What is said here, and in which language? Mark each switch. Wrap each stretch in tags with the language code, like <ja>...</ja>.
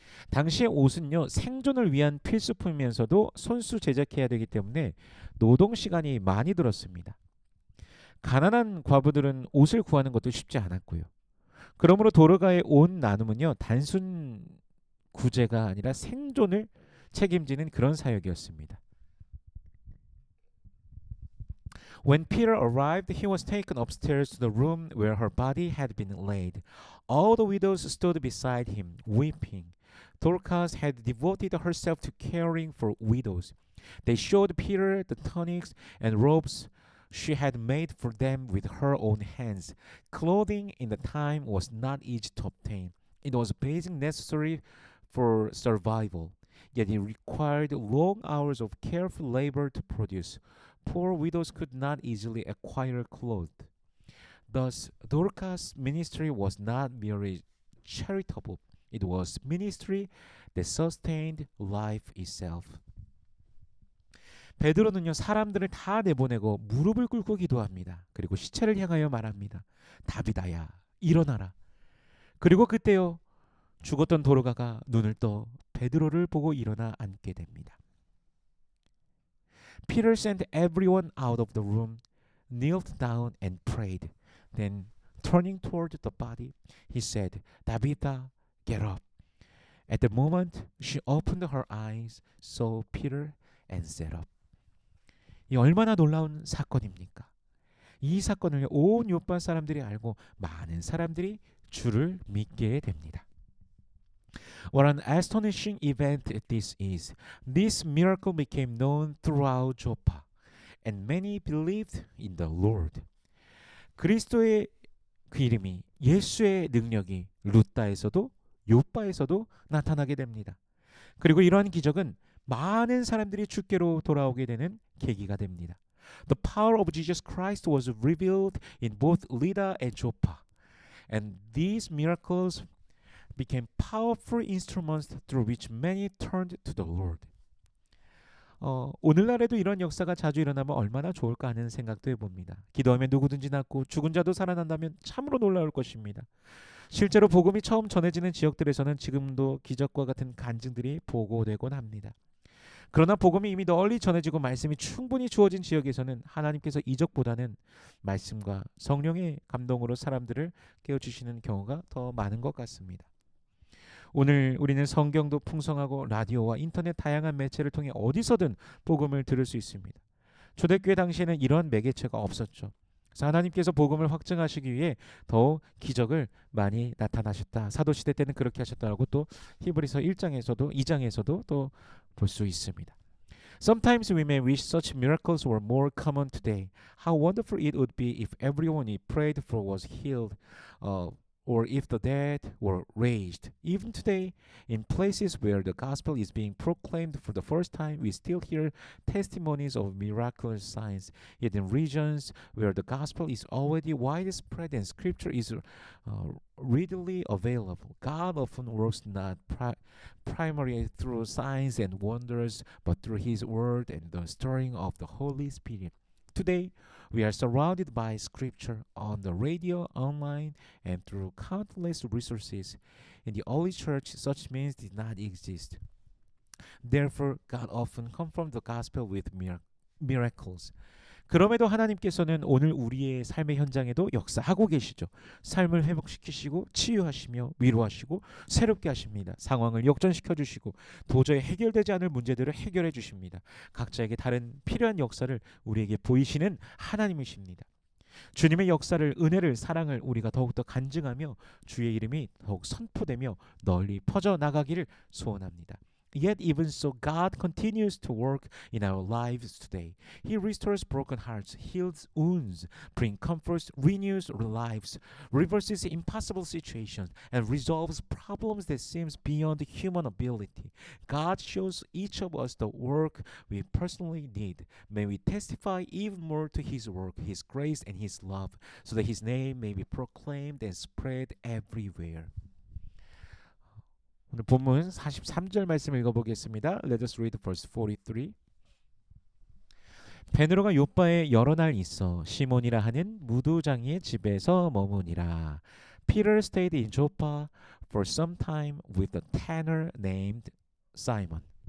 <ko>당시의 옷은요 생존을 위한 필수품이면서도 손수 제작해야 되기 때문에 노동 시간이 많이 들었습니다. 가난한 과부들은 옷을 구하는 것도 쉽지 않았고요. 그러므로 도르가의 옷 나눔은요 단순 구제가 아니라 생존을 책임지는 그런 사역이었습니다.</ko> <en>When Peter arrived, he was taken upstairs to the room where her body had been laid. All the widows stood beside him, weeping. Dorcas had devoted herself to caring for widows. They showed Peter the tunics and robes she had made for them with her own hands. Clothing in the time was not easy to obtain. It was basic necessary for survival, yet it required long hours of careful labor to produce. Poor widows could not easily acquire clothes. Thus, Dorcas' ministry was not merely charitable. It was ministry that sustained life itself.</en> <ko>베드로는요 사람들을 다 내보내고 무릎을 꿇고 기도합니다. 그리고 시체를 향하여 말합니다. 다비다야 일어나라. 그리고 그때요 죽었던 도르가가 눈을 떠 베드로를 보고 일어나 앉게 됩니다.</ko> <en>Peter sent everyone out of the room, knelt down and prayed. Then, turning toward the body, he said, Tabitha, get up. At the moment, she opened her eyes, saw Peter, and sat up.</en> <ko>이 얼마나 놀라운 사건입니까? 이 사건을 온 요파 사람들이 알고 많은 사람들이 주를 믿게 됩니다.</ko> <en>What an astonishing event this is. This miracle became known throughout Joppa, and many believed in the Lord.</en> <ko>그리스도의 그 이름이 예수의 능력이 루다에서도 요바에서도 나타나게 됩니다. 그리고 이러한 기적은 많은 사람들이 주께로 돌아오게 되는 계기가 됩니다.</ko> <en>The power of Jesus Christ was revealed in both Lydda and Joppa, and these miracles became powerful instruments through which many turned to the Lord.</en> <ko>오늘날에도 이런 역사가 자주 일어나면 얼마나 좋을까 하는 생각도 해봅니다. 기도하면 누구든지 낫고 죽은 자도 살아난다면 참으로 놀라울 것입니다. 실제로 복음이 처음 전해지는 지역들에서는 지금도 기적과 같은 간증들이 보고되곤 합니다. 그러나 복음이 이미 널리 전해지고 말씀이 충분히 주어진 지역에서는 하나님께서 이적보다는 말씀과 성령의 감동으로 사람들을 깨워주시는 경우가 더 많은 것 같습니다. 오늘 우리는 성경도 풍성하고 라디오와 인터넷 다양한 매체를 통해 어디서든 복음을 들을 수 있습니다. 초대교회 당시에는 이런 매개체가 없었죠. 그래서 하나님께서 복음을 확증하시기 위해 더욱 기적을 많이 나타나셨다. 사도시대 때는 그렇게 하셨다라고 또 히브리서 1장에서도 2장에서도 또 볼 수 있습니다.</ko> <en>Sometimes we may wish such miracles were more common today. How wonderful it would be if everyone we prayed for was healed. or if the dead were raised. Even today, in places where the gospel is being proclaimed for the first time, we still hear testimonies of miraculous signs. Yet in regions where the gospel is already widespread and scripture is readily available, God often works not primarily through signs and wonders, but through His Word and the stirring of the Holy Spirit. Today, we are surrounded by scripture on the radio, online, and through countless resources. In the early church, such means did not exist. Therefore, God often confirmed the gospel with miracles.</en> <ko>그럼에도 하나님께서는 오늘 우리의 삶의 현장에도 역사하고 계시죠. 삶을 회복시키시고 치유하시며 위로하시고 새롭게 하십니다. 상황을 역전시켜 주시고 도저히 해결되지 않을 문제들을 해결해 주십니다. 각자에게 다른 필요한 역사를 우리에게 보이시는 하나님이십니다. 주님의 역사를, 은혜를, 사랑을 우리가 더욱더 간증하며 주의 이름이 더욱 선포되며 널리 퍼져나가기를 소원합니다.</ko> <en>Yet even so, God continues to work in our lives today. He restores broken hearts, heals wounds, brings comfort, renews lives, reverses impossible situations, and resolves problems that seem beyond human ability. God shows each of us the work we personally need. May we testify even more to His work, His grace, and His love, so that His name may be proclaimed and spread everywhere.</en> <ko>오늘 본문 43절 말씀 읽어보겠습니다.</ko> <en>Let us read verse 43.</en> <ko>베드로가 요빠에 여러 날 있어 시몬이라 하는 무두장이의 집에서 머무니라.</ko> <en>Peter stayed in Joppa for some time with a tanner named Simon.</en>